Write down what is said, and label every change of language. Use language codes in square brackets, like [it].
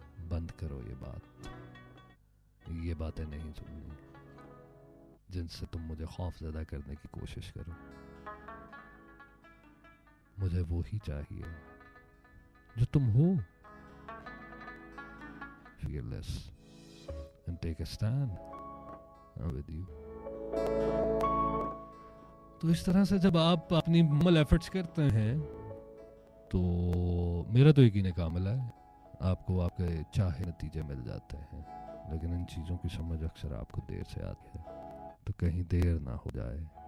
[hi] बंद करो ये बातें नहीं सुननी जिनसे तुम मुझे खौफज़दा करने की कोशिश करो। मुझे वो ही चाहिए जो तुम हो। [en] Fearless and take a stand. I'm with you. [hi] तो इस तरह से जब आप अपनी मुकम्मल एफर्ट्स करते हैं तो मेरा तो यकीन कामिल है आपको आपके चाहे नतीजे मिल जाते हैं। लेकिन इन चीज़ों की समझ अक्सर आपको देर से आती है, तो कहीं देर ना हो जाए।